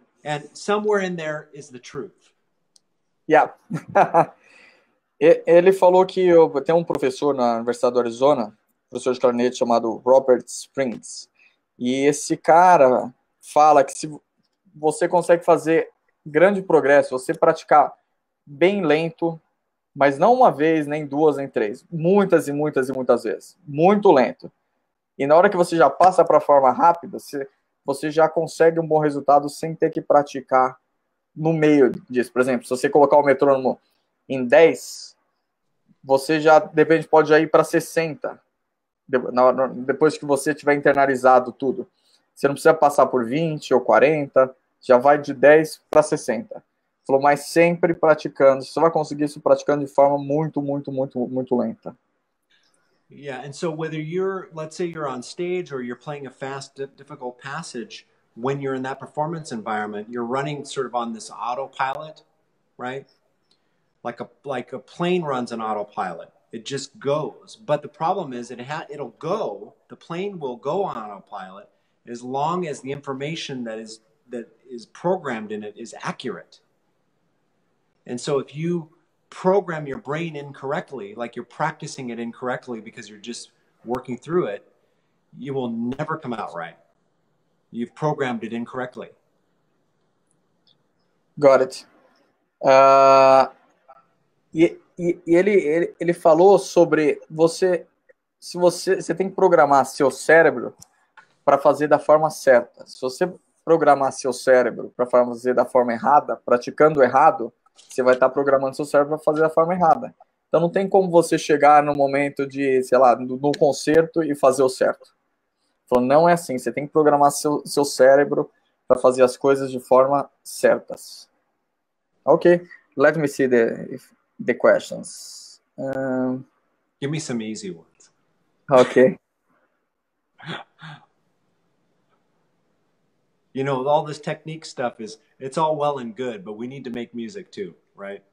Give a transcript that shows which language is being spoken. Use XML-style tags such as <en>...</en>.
<en>And somewhere in there is the truth. Yeah.</en> <pt>Ele falou que tem um professor na Universidade do Arizona, professor de clarinete chamado Robert Springs, e esse cara fala que se você consegue fazer grande progresso, você praticar bem lento, mas não uma vez, nem duas, nem três, muitas e muitas e muitas vezes, muito lento, E na hora que você já passa para a forma rápida, você já consegue um bom resultado sem ter que praticar no meio disso. Por exemplo, se você colocar o metrônomo em 10, você já, de repente, pode já ir para 60, depois que você tiver internalizado tudo. Você não precisa passar por 20 ou 40, já vai de 10 para 60. Falou, mas sempre praticando. Você vai conseguir isso praticando de forma muito, muito, muito, muito lenta.</pt> <en>Yeah, and so whether you're, let's say you're on stage or you're playing a fast, difficult passage, when you're in that performance environment, you're running sort of on this autopilot, right? Like a plane runs on autopilot. It just goes. But the problem is it'll go, the plane will go on autopilot as long as the information that is programmed in it is accurate. And so if you program your brain incorrectly, like you're practicing it incorrectly because you're just working through it, you will never come out right. You've programmed it incorrectly. Got it.</en> <pt>E ele falou sobre você tem que programar seu cérebro para fazer da forma certa. Se você programar seu cérebro para fazer da forma errada, praticando errado, você vai estar programando seu cérebro para fazer da forma errada. Então não tem como você chegar no momento de, sei lá, no concerto e fazer o certo. Então não é assim, você tem que programar seu cérebro para fazer as coisas de forma certas.</pt> <en>Ok, let me see the questions. Give me some easy ones. Okay. You know, all this technique stuff it's all well and good, but we need to make music too, right?</en>